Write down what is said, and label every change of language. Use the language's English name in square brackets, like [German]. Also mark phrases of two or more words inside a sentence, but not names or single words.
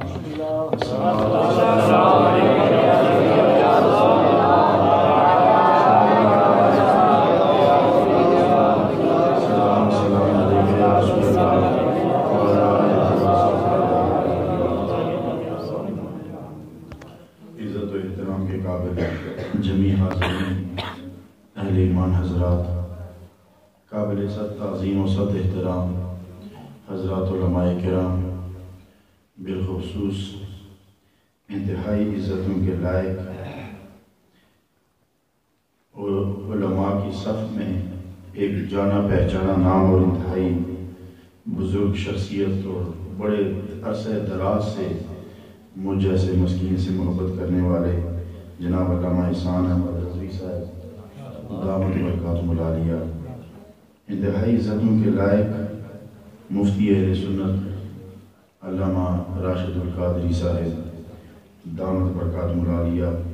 [Urdu] عزت و احترام کے قابل جمیع حاضرین اہل ایمان حضرات، قابل صد تعظیم و صد احترام حضرات علماء کرام، بالخصوص انتہائی عزتوں کے لائق اور علماء کی صف میں ایک جانا پہچانا نام اور انتہائی بزرگ شخصیت اور بڑے عرصہ دراز سے مجھ جیسے مسکین سے محبت کرنے والے جناب علامہ احسان احمد رضوی صاحب [Arabic] دامت برکاتہم العالیہ، [Urdu] انتہائی عزتوں کے لائق مفتی اہل سنت علامہ راشد القادری صاحب [Arabic] دامت برکاتہم العالیہ،